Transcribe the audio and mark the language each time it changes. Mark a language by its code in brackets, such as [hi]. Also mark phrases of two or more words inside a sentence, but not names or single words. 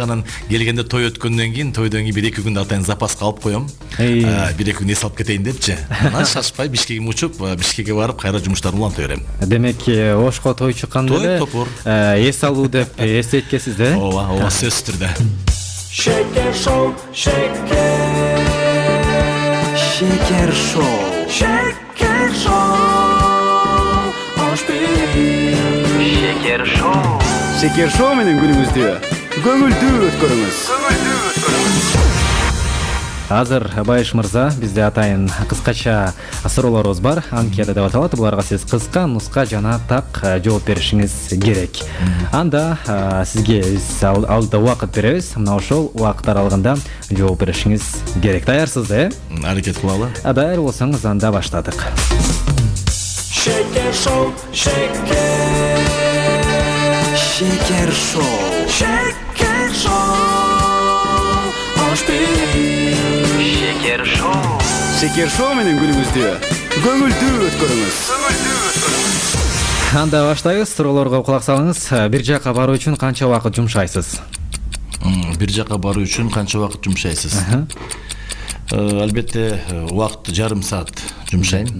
[ky] Анан келгенде той өткөндөн кийин, тойдон кийин 1-2 күн атайын запаска алып коем. 1-2 күн эс алып кетейин депчи. Анан шашпай Бишкекке учуп, Бишкекке барып кайра жумуштарымды уланта берем. Демек, Ошко той чыкканда эле эс алуу деп эстейткенсиз да? Ооба, сөзсүз түрдө. Şeker Show, şeker. Şeker Show. Şeker Show. [tr] Hoş bir. [ky] Şeker Show. Şeker Show менен күнүңүздү көңүлдүү өткөрүңүз. Азыр Байыш мырза, бизде атайын кыскача суроолорубуз бар. Анкета деп аталат. Буларга сиз кыска, нуска жана так жооп беришиңиз керек. Анда сизге биз алда убакыт беребиз. Мына ошол убакыт аралыгында жооп беришиңиз керек. Даярсыз да? Аракет кылалы. Даяр болсоңуз анда баштадык. Şeker Show, şeker. Şeker Show. Şeker Show. [tr] Hoş bir. [ky] Şeker Show. Şeker Show менен күнүңүздү көңүлдүү өткөрүңүз. Анда баштайбыз. Суроолорго кулак салыңыз. Бир жака баруу үчүн канча убакыт жумшайсыз? Бир жака баруу үчүн канча убакыт жумшайсыз? Албетте убакыт жарым саат жумшайм.